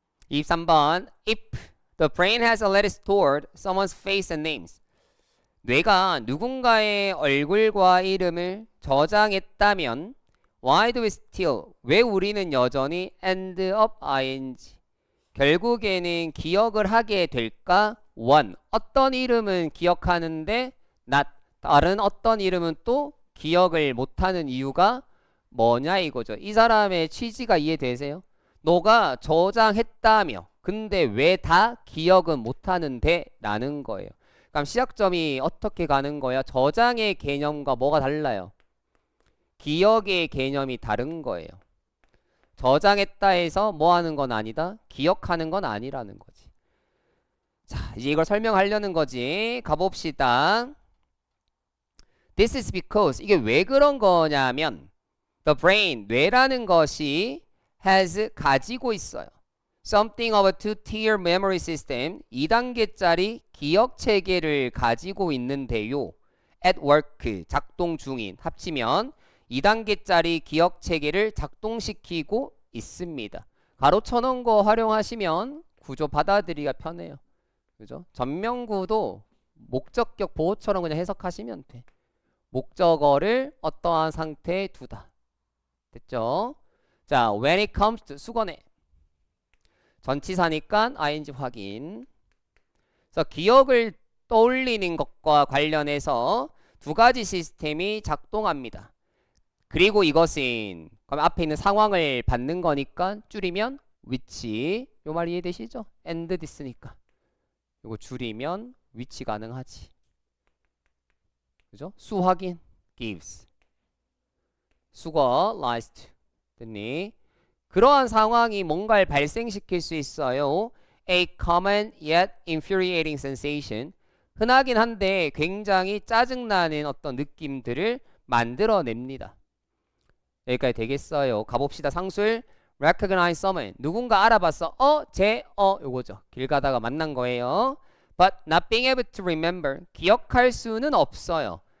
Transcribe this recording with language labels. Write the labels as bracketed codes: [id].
[en] (23번) If the brain has already stored someone's face and names [ko] 뇌가 누군가의 얼굴과 이름을 저장했다면 [en] Why do we still [ko] 왜 우리는 여전히 [en] end up ing [ko] 결국에는 기억을 하게 될까? one 어떤 이름은 기억하는데 not 다른 어떤 이름은 또 기억을 못하는 이유가 뭐냐 이거죠. 이 사람의 취지가 이해되세요? 너가 저장했다며 근데 왜 다 기억은 못하는데? 라는 거예요. 그럼 시작점이 어떻게 가는 거야? 저장의 개념과 뭐가 달라요? 기억의 개념이 다른 거예요. 저장했다 해서 뭐 하는 건 아니다? 기억하는 건 아니라는 거지. 자, 이제 이걸 설명하려는 거지. 가봅시다. [en] This is because [ko] 이게 왜 그런 거냐면 [en] the brain, [ko] 뇌라는 것이 has 가지고 있어요. [en] Something of a two-tier memory system [ko] 2단계짜리 기억 체계를 가지고 있는데요. [en] At work [ko] 작동 중인 합치면 2단계짜리 기억 체계를 작동시키고 있습니다. 가로 쳐놓은 거 활용하시면 구조 받아들이기가 편해요. 그죠? 전명구도 목적격 보호처럼 그냥 해석하시면 돼. 목적어를 어떠한 상태에 두다. 됐죠? 자, [en] when it comes to [ko] 수거네. 전치사니까 ing 확인. 그래서 기억을 떠올리는 것과 관련해서 두 가지 시스템이 작동합니다. 그리고 이것은 그럼 앞에 있는 상황을 받는 거니까 줄이면 which 요 말 이해되시죠? [en] and this [ko] 니까 요거 줄이면 which 가능하지. 그죠? 수 확인 gives 수거 [en] lies to [ko] 됐니? 그러한 상황이 뭔가를 발생시킬 수 있어요. [en] A common yet infuriating sensation [ko] 흔하긴 한데 굉장히 짜증나는 어떤 느낌들을 만들어냅니다. 여기까지 되겠어요. 가봅시다. 상술 [en] recognize someone [ko] 누군가 알아봤어. 요거죠. 길 가다가 만난 거예요. [en] But not being able to remember [ko] 기억할 수는 없어요.